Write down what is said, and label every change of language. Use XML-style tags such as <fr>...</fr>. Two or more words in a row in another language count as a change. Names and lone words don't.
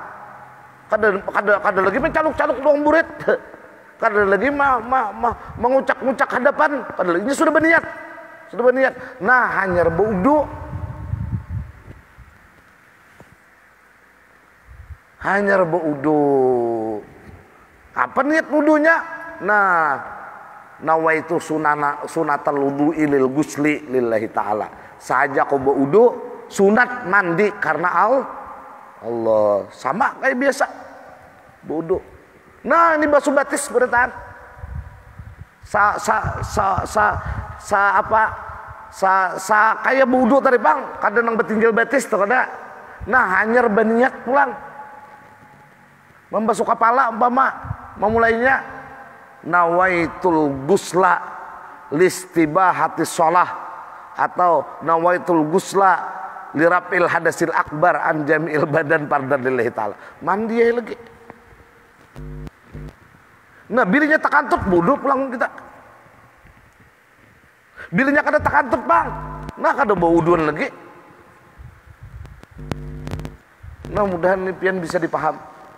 <bjn>Kada lagi mencaluk-caluk luang burit, kada lagi mengucak-ngucak hadapan, kada lagi ini sudah berniat, Nah hanya berwudu. Hanya berwudu. Apa niat wudunya? Nah,</bjn> <ar>نويت سنة الوضوء للغسل لله تعالى.</ar> <bjn>Saja kau berwudu, sunat mandi karena Allah. Sama kayak biasa berwudu. Nah, ini basuh batis bertahan. Kayak berwudu tadi bang, kadang nang bertinggal batis tuh kada. Nah, hanya berniat pulang. Membasuh kepala umpama memulainya</bjn> <ar>نويت الغسل لاستباحة الصلاة، أو نويت الغسل لرفع الحدث الأكبر عن جميع البدن فرضا لله تعالى.</ar> <bjn>Mandi ya lagi. Nah bilinya takantut bodoh pulang kita. Bilinya kada takantut bang, nah kada bauduan lagi. Nah mudahan ini pian bisa dipaham.</bjn>